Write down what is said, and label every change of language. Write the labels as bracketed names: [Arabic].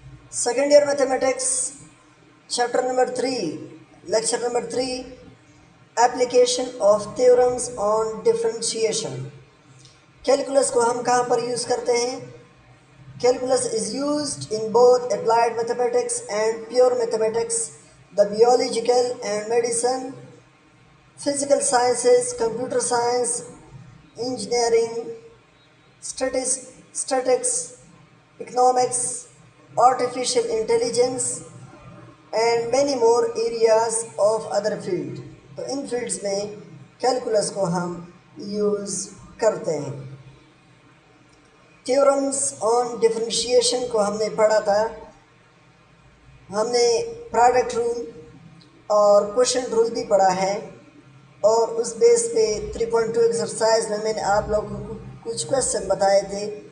[English] Second year mathematics, chapter number 3, lecture number 3, application of theorems on differentiation. [Hindi] Calculus को हम कहाँ पर use करते हैं? [English] Calculus is used in both applied mathematics and pure mathematics, the biological and medicine, physical sciences, computer science, engineering, statistics, economics, artificial intelligence and many more areas of other field. [Hindi] तो इन fields में calculus को हम use करते हैं. Theorems on differentiation को हमने पढ़ा था. हमने प्रोडक्ट रूल और क्वोशिएंट रूल भी पढ़ा है और उस बेस पे 3.2 एक्सरसाइज में मैंने आप लोगों को कुछ क्वेश्चन बताए थे.